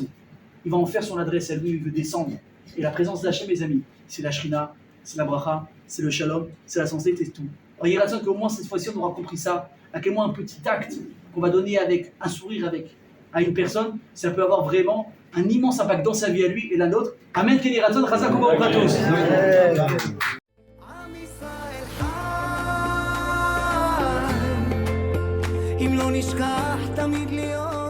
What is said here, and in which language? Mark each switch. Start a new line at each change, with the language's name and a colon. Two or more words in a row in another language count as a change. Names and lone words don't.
French: Il va en faire son adresse à lui, il veut descendre. Et la présence d'Hachem, mes amis, c'est la Shrina, c'est la Bracha, c'est le Shalom, c'est la santé, c'est tout. Alors, il y a raison qu'au moins cette fois-ci, on aura compris ça. À quel point un petit acte qu'on va donner avec un sourire à une personne, ça peut avoir vraiment un immense impact dans sa vie à lui et la nôtre.
Hebrew: אמן, כן יהי רצון, חזק וברוך אתה. אם לא נשכח תמיד להיות